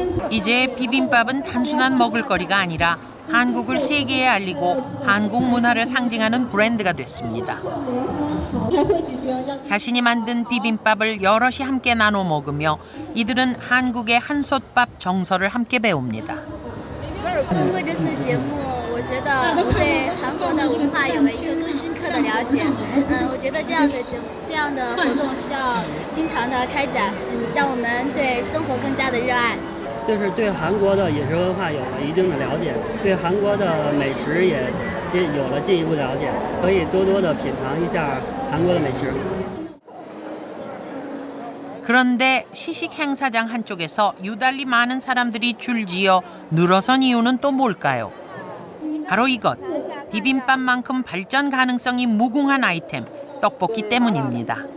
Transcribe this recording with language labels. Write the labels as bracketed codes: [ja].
[ko] 이제 비빔밥은 단순한 먹을거리가 아니라 한국을 세계에 알리고 한국 문화를 상징하는 브랜드가 됐습니다. 자신이 만든 비빔밥을 여럿이 함께 나눠 먹으며 이들은 한국의 한솥밥 정서를 함께 배웁니다. [zh] 通过这次节目，我觉得我对韩国的文化有了一个更深刻的了解。我觉得这样的活动需要经常的开展，让我们对生活更加的热爱。就是对韩国的饮食文化有了一定的了解，对韩国的美食也有了进一步了解，可以多多的品尝一下韩国的美食。 [ko] 그런데 시식 행사장 한쪽에서 유달리 많은 사람들이 줄지어 늘어선 이유는 또 뭘까요? 바로 이것, 비빔밥만큼 발전 가능성이 무궁한 아이템, 떡볶이 때문입니다.